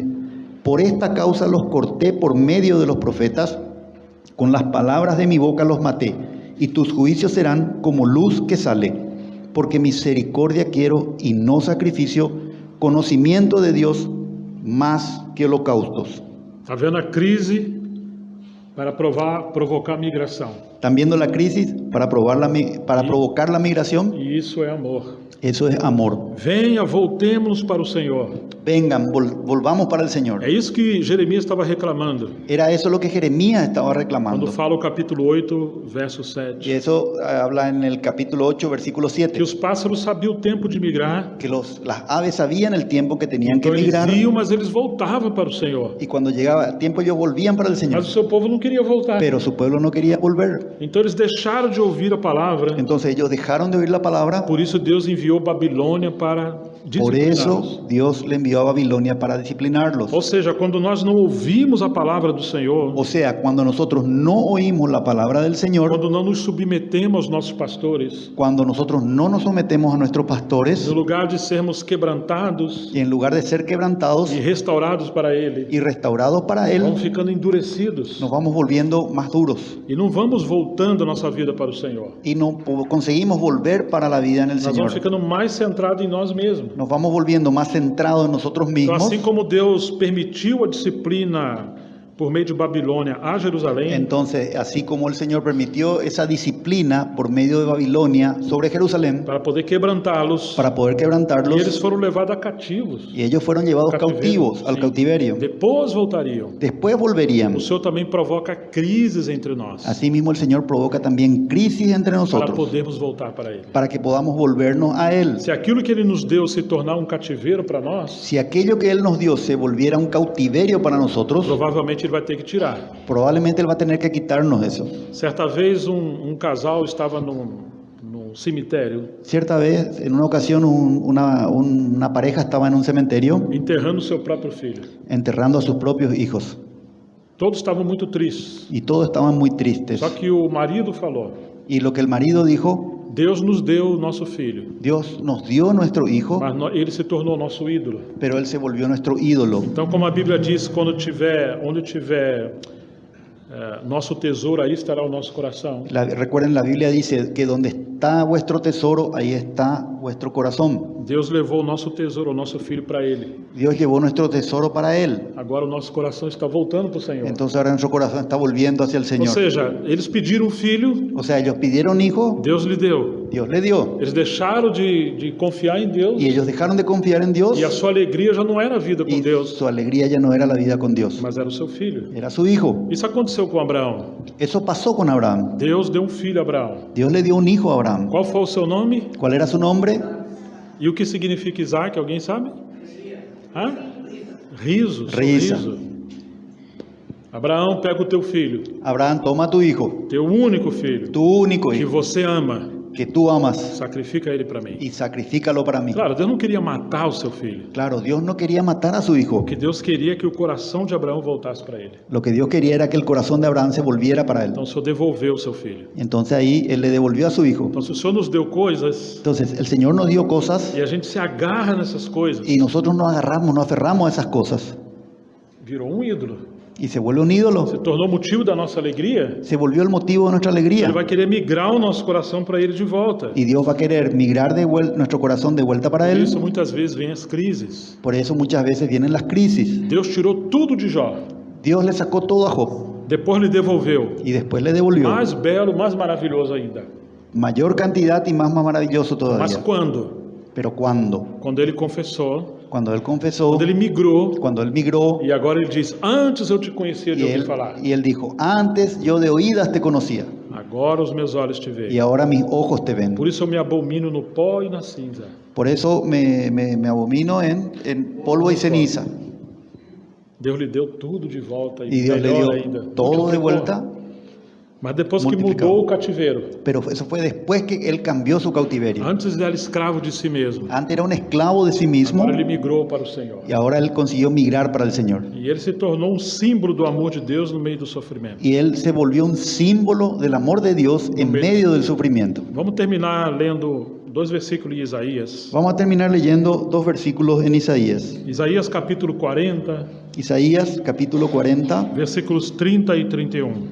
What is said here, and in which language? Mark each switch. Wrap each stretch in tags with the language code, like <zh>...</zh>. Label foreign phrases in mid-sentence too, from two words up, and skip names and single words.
<es>Por esta causa los corté por medio de los profetas, con las palabras de mi boca los maté, y tus juicios serán como luz que sale. Porque misericordia quiero y no sacrificio, conocimiento de Dios más que holocaustos.</es> <pt>Está vendo a crise para provocar migração.</pt> <es>¿Están viendo la crisis para provocar la migración?</es> <pt>E isso é amor.</pt> <es>Eso es amor.</es> <pt>Venha, voltemos para o Senhor.</pt> <es>Vengan, volvamos para el Señor.</es> <pt>É isso que Jeremias estava reclamando.</pt> <es>Era eso lo que Jeremías estaba reclamando.</es> <pt>Quando fala o capítulo 8, verso</pt> <es>Y</es> <pt>7.</pt> <es>eso habla en el capítulo 8, versículo 7.</es> <pt>Que os pássaros sabiam o tempo de migrar.</pt> <es>Que las aves sabían el tiempo que tenían que</es> <pt>Então eles</pt> <es>migrar.</es> <pt>iam, mas eles voltavam para o Senhor.</pt> <es>Y cuando llegaba el tiempo ellos volvían para el Señor.</es> <pt>Mas o seu povo não queria voltar.</pt> <es>Pero su pueblo no quería volver.</es> <pt>Então eles deixaram de ouvir a palavra.</pt> <es>Entonces ellos dejaron de oír la palabra.</es> <pt>Por isso Deus enviou Babilônia para</pt> <es>Por eso</es> <pt>discipliná-los.</pt> <es>Dios le envió a Babilonia para disciplinarlos.</es> <pt>Ou seja, quando nós não ouvimos a palavra do Senhor,</pt> <es>O sea, cuando nosotros no oímos la palabra del Señor,</es> <pt>quando não nos submetemos aos nossos pastores,</pt> <es>cuando nosotros no nos sometemos a nuestros pastores,</es> <pt>no lugar de sermos quebrantados</pt> <es>y en lugar de ser quebrantados</es> <pt>e restaurados para Ele,</pt> <es>y restaurados para Él,</es> <pt>vamos ficando endurecidos</pt> <es>nos vamos volviendo más duros</es> <pt>e não vamos voltando a nossa vida para o Senhor.</pt> <es>y no conseguimos volver para la vida en el</es> <pt>Nós</pt> <es>Señor.</es> <pt>vamos ficando mais centrados em nós mesmos.</pt> <es>Nos vamos volviendo más centrados en nosotros</es> <pt>Então,</pt> <es>mismos.</es> <pt>assim como Deus permitiu a disciplina por meio de Babilônia a Jerusalém,</pt> <es>Entonces, así como el Señor permitió esa disciplina por medio de Babilonia sobre Jerusalén</es> <pt>para poder quebrantá-los,</pt> <es>para poder</es> <pt>e eles</pt> <es>quebrantarlos,</es> <pt>foram levados a cativos.</pt> <es>y ellos fueron llevados cautivos al</es> <pt>Sim.</pt> <es>cautiverio.</es> <pt>Depois voltariam.</pt> <es>Después</es> <pt>O</pt> <es>volverían.</es> <pt>Senhor também provoca crises entre nós,</pt> <es>Asimismo, el Señor provoca también crisis entre</es> <pt>para</pt> <es>nosotros</es> <pt>podermos voltar para Ele.</pt> <es>para que podamos volvernos a Él.</es> <pt>Se aquilo que Ele nos deu se tornar um cativeiro para nós,</pt> <es>Si aquello que Él nos dio se volviera un cautiverio para nosotros,</es> <pt>provavelmente Ele vai ter que tirar.</pt> <es>probablemente Él va a tener que quitarnos eso.</es> <pt>Certa vez um casal estava num num cemitério,</pt> <es>Cierta vez, en una ocasión, una pareja estaba en un cementerio</es> <pt>enterrando seu próprio filho.</pt> <es>enterrando a sus propios hijos</es> <pt>Todos estavam muito tristes.</pt> <es>y todos estaban muy tristes.</es> <pt>Só que o marido falou:</pt> <es>Y lo que el marido dijo,</es> <pt>Deus nos deu o nosso filho,</pt> <es>Dios nos dio nuestro hijo,</es> <pt>mas ele se tornou nosso ídolo.</pt> <es>pero él se volvió nuestro ídolo.</es> <pt>Então, como a Bíblia diz, onde tiver nosso tesouro, aí estará o nosso coração.</pt> <es>Recuerden, la Biblia dice que donde está vuestro tesoro, ahí está vuestro corazón.</es> <pt>Deus levou o nosso tesouro, o nosso filho, para ele.</pt> <es>Dios llevó nuestro tesoro para él.</es> <pt>Agora o nosso coração está voltando para o Senhor.</pt> <es>Entonces ahora nuestro corazón está volviendo hacia el</es> <pt>Ou</pt> <es>Señor.</es> <pt>seja, eles pediram um filho,</pt> <es>O sea, ellos pidieron hijo,</es> <pt>Deus lhe deu.</pt> <es>Dios le dio.</es> <pt>Eles deixaram de confiar em Deus,</pt> <es>Y ellos dejaron de confiar en Dios</es> <pt>e a sua alegria já não era a vida com</pt> <es>y</es> <pt>Deus,</pt> <es>su alegría ya no era la vida con Dios,</es> <pt>mas era o seu filho.</pt> <es>era su hijo.</es> <pt>Isso aconteceu com Abraão.</pt> <es>Eso pasó con Abraham.</es> <pt>Deus deu um filho a Abraão.</pt> <es>Dios le dio un hijo a Abraham.</es> <pt>Qual foi o seu nome?</pt> <es>¿Cuál era su nombre?</es> <pt>E o que significa Isaac? Alguém sabe? Hã? Riso.</pt> <es>Risa.</es> <pt>Sorriso. Abraão, pega o teu filho,</pt> <es>Abraham, toma tu hijo,</es> <pt>teu único filho,</pt> <es>tu único</es> <pt>que</pt> <es>hijo,</es> <pt>você ama,</pt> <es>que tú amas,</es> <pt>sacrifica ele para mim.</pt> <es>y sacrifícalo para mí.</es> <pt>Claro, Deus não queria matar o seu filho.</pt> <es>Claro, Dios no quería matar a su hijo.</es> <pt>O que Deus queria é que o coração de Abraão voltasse para ele.</pt> <es>Lo que Dios quería era que el corazón de Abraham se volviera para él.</es> <pt>Então o Senhor devolveu o seu filho.</pt> <es>Entonces ahí él le devolvió a su hijo.</es> <pt>Então se o Senhor nos deu coisas</pt> <es>Entonces el Señor nos dio cosas</es> <pt>e a gente se agarra nessas coisas,</pt> <es>y nosotros nos agarramos, nos aferramos a esas cosas</es> <pt>virou um ídolo.</pt> <es>y se vuelve un ídolo.</es> <pt>Se tornou motivo da nossa alegria.</pt> <es>Se volvió el motivo de nuestra alegría.</es> <pt>Ele vai querer migrar o nosso coração para ele de volta.</pt> <es>Y Dios va a querer migrar nuestro corazón de vuelta para</es> <pt>Por</pt> <es>él.</es> <pt>isso muitas vezes vem as crises.</pt> <es>Por eso muchas veces vienen las crisis.</es> <pt>Deus tirou tudo de Jó.</pt> <es>Dios le sacó todo a Job</es> <pt>Depois lhe devolveu.</pt> <es>y después le devolvió</es> <pt>Mais belo, mais maravilhoso ainda.</pt> <es>mayor cantidad y más maravilloso</es> <pt>Mas</pt> <es>todavía.</es> <pt>quando?</pt> <es>Pero ¿cuándo?</es> <pt>Quando ele confessou,</pt> <es>Cuando él confesó,</es> <pt>quando ele migrou,</pt> <es>cuando él migró</es> <pt>e agora ele diz: Antes eu te conhecia de ouvir falar,</pt> <es>y él dijo, antes yo de oídas te conocía</es> <pt>agora os meus olhos te</pt> <es>y</es> <pt>veem.</pt> <es>ahora mis ojos te ven.</es> <pt>Por isso eu me abomino no pó e na cinza.</pt> <es>Por eso me abomino en polvo y ceniza.</es> <pt>Deus lhe deu tudo de volta</pt> <es>Y</es> <pt>e</pt> <es>Dios le</es> <pt>melhor</pt> <es>dio</es> <pt>ainda.</pt> <es>todo de</es> <pt>Multiplicou.</pt> <es>vuelta,</es> <pt>Mas depois que</pt> <es>multiplicado.</es> <pt>mudou o cativeiro,</pt> <es>pero eso fue después que él cambió su cautiverio.</es> <pt>antes ele era escravo de si mesmo,</pt> <es>Antes era un esclavo de sí mismo</es> <pt>agora ele migrou para o Senhor.</pt> <es>y ahora él consiguió migrar para el Señor.</es> <pt>E ele se tornou um símbolo do amor de Deus no meio do sofrimento.</pt> <es>Y él se volvió un símbolo del amor de Dios en medio del sufrimiento.</es> <pt>Vamos terminar lendo 2 versículos de Isaías.</pt> <es>Vamos a terminar leyendo 2 versículos en Isaías.</es> <pt>Isaías capítulo 40,</pt> <es>Isaías capítulo 40,</es> <pt>versículos 30 e 31.</pt>